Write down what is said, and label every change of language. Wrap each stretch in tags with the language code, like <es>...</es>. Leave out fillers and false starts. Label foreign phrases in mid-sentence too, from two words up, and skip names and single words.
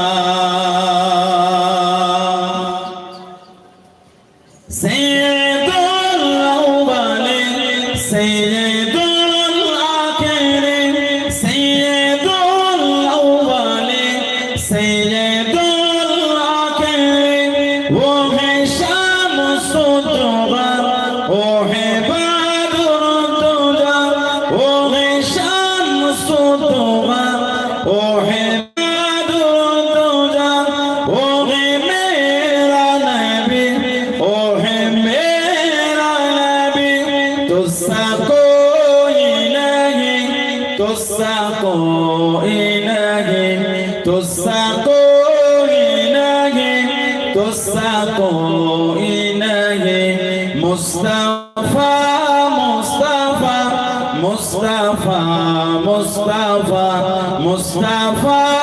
<ar>سيد الأولين سيد الآخرين سيد الأولين سيد الآخرين وهي شمس الدجى وهي بدر الدجى وهي شمس الدجى وهي بدر الدجى وهي</ar> <hi>मेरा नबी</hi> <ar>وهي</ar> <hi>मेरा नबी तुझसा कोई नहीं तुझसा कोई नहीं तुझसा कोई नहीं तुझसा कोई नहीं मुस्तफा मुस्तफा मुस्तफा मुस्तफा मुस्तफा</hi>